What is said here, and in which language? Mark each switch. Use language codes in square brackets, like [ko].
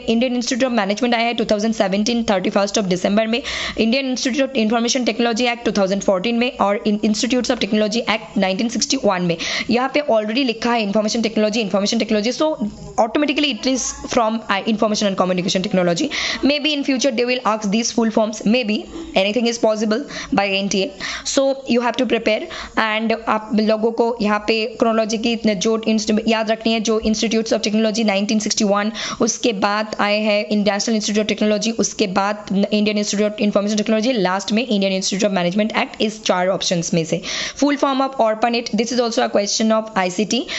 [hi] Indian institute of management आया है 2017 31 दिसंबर में। Indian institute of information technology act 2014 में, और इंस्टीट्यूट्स ऑफ टेक्नोलॉजी एक्ट 1961 में। यहाँ पे ऑलरेडी लिखा है [en] Information technology, so automatically it is from information and communication technology. Maybe in future they will ask these full forms, maybe anything is possible by NTA, so you have to prepare। [hi] and आप लोगों को यहाँ पे chronology की जो याद रखनी है, जो इंस्टीट्यूट्स ऑफ टेक्नोलॉजी 1961, उसके बाद आए हैं नेशनल इंस्टीट्यूट ऑफ टेक्नोलॉजी, उसके बाद Indian institute of information technology, last में Indian institute of management act. इस 4 ऑप्शंस में से full form of ऑर्पनेट, this is also a question of ICT.